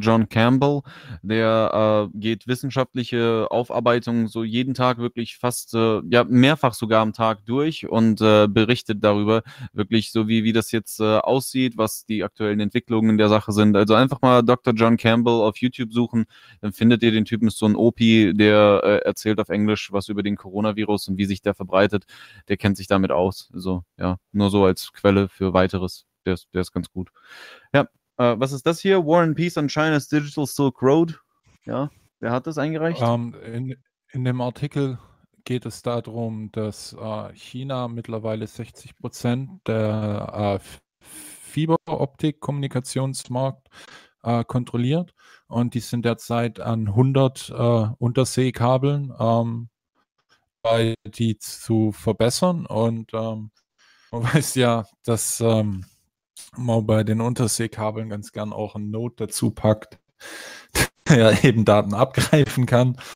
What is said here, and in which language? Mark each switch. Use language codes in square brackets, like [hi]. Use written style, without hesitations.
[de] John Campbell, der geht wissenschaftliche Aufarbeitungen so jeden Tag wirklich fast, mehrfach sogar am Tag durch und berichtet darüber, wirklich so wie das jetzt aussieht, was die aktuellen Entwicklungen in der Sache sind. Also einfach mal Dr. John Campbell auf YouTube suchen, dann findet ihr den Typen, ist so ein Opi, der erzählt auf Englisch was über den Coronavirus und wie sich der verbreitet. Der kennt sich damit aus. Also, ja, nur so als Quelle für Weiteres. Der ist ganz gut. Ja, was ist das hier? [en] War and Peace on China's Digital Silk Road. [de] Ja, wer hat das eingereicht? In dem Artikel geht es darum, dass China mittlerweile 60% der Fiberoptik-Kommunikationsmarkt kontrolliert. Und die sind derzeit an 100 Unterseekabeln die zu verbessern und man weiß ja, dass man bei den Unterseekabeln ganz gern auch einen Node dazu packt, der eben Daten abgreifen kann.